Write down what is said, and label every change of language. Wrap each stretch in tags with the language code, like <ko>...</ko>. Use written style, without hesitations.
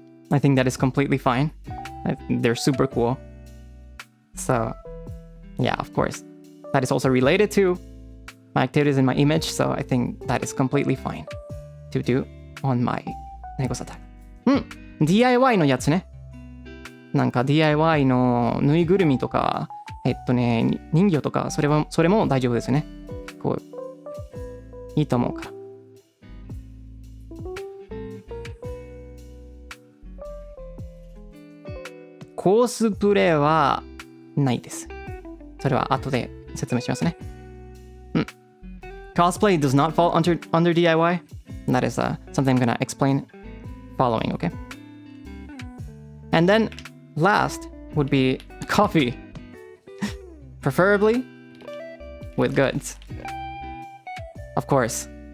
<en>I think that is completely fine. They're super cool. So yeah, of course. That is also related to my activities in my image, so I think that is completely fine to do on my Negos attack.</en> <ja>DIY のやつね。なんか DIY のぬいぐるみとか、人形とか、それも大丈夫ですね。こう、いいと思うから。コースプレイはないです。それは後で説明しますね。</ja> <en>Cosplay does not fall under DIY. That is something I'm gonna explain following, okay? And then last would be coffee. Preferably with goods. Of course.</en>